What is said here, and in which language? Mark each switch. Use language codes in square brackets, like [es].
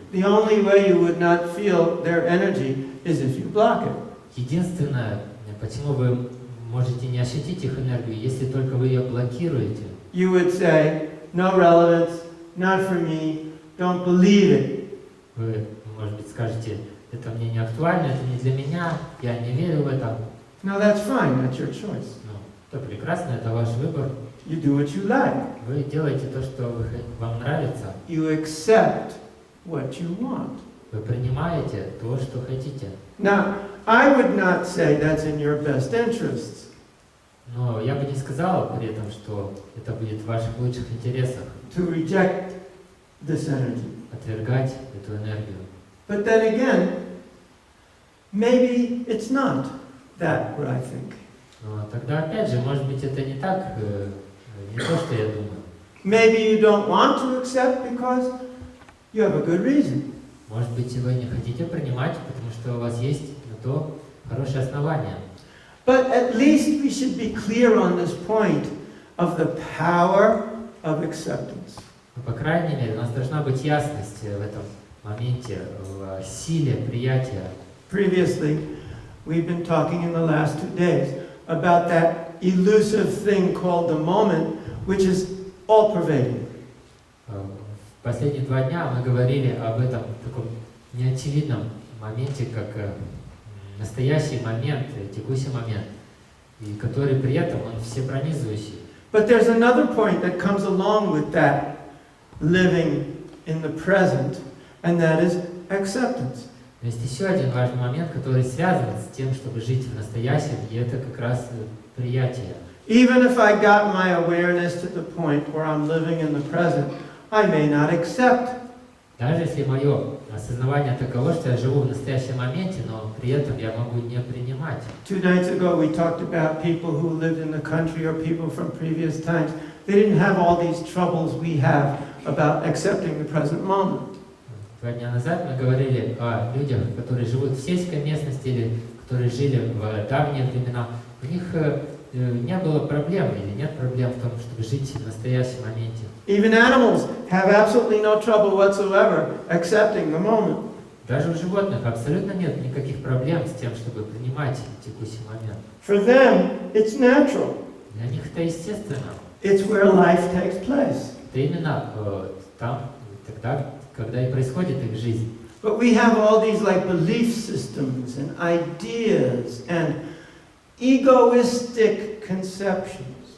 [en] The only way you would not feel their energy is if you block it. [ru] Единственное, почему вы можете не ощутить их энергию, если только вы ее блокируете. [en] You would say, no relevance, not for me, don't believe it. [ru] Вы, может быть, скажете, это мне не актуально, это не для меня, я не верю в это. [en] Now that's fine, that's your choice. [ru] Ну, это прекрасно, это ваш выбор. [en] You do what you like. [ru] Вы делаете то, что вам нравится. [en] You accept what you want. [ru] Вы принимаете то, что хотите. [en] Now, I would not say that's in your best interests. [ru] Но я бы не сказал при этом, что это будет в ваших лучших интересах. [en] To reject this energy. [ru] Отвергать эту энергию. [en] But then again, maybe it's not that what I think. [ru] Но тогда опять же, может быть, это не так, не то, что я думаю. [en] Maybe you don't want to accept because you have a good reason. [ru] Может быть, вы не хотите принимать, потому что у вас есть на то хорошее основание. [en] But at least we should be clear on this point of the power of acceptance. [ru] Но, по крайней мере, у нас должна быть ясность в этом моменте, в силе приятия. [en] Previously, we've been talking in the last 2 days about that elusive thing called the moment, which is all-pervading. [ru] В последние 2 дня мы говорили об этом таком неочевидном моменте, как настоящий момент, текущий момент, и который при этом он всепронизывающий. [en] But there's another point that comes along with that living in the present, and that is acceptance. [ru] Но есть еще один важный момент, который связан с тем, чтобы жить в настоящем, и это как раз приятие. [en] Even if I got my awareness to the point where I'm living in the present, I may not accept. [ru] Даже если мое осознавание таково, что я живу в настоящем моменте, но при этом я могу не принимать. [en] 2 nights ago we talked about people who lived in the country or people from previous times. They didn't have all these troubles we have about accepting the present moment. [ru] 2 дня назад мы говорили о людях, которые живут в сельской местности или которые жили в давние времена. У них не было проблем или нет проблем в том, чтобы жить в настоящем моменте. [en] Even animals have absolutely no trouble whatsoever accepting the moment. [ru] Даже у животных абсолютно нет никаких проблем с тем, чтобы принимать текущий момент. [en] For them, it's natural. [ru] Для них это естественно. [en] It's where life takes place. [ru] Это именно там, тогда, когда и происходит их жизнь. [en] But we have all these like belief systems and ideas and egoistic conceptions.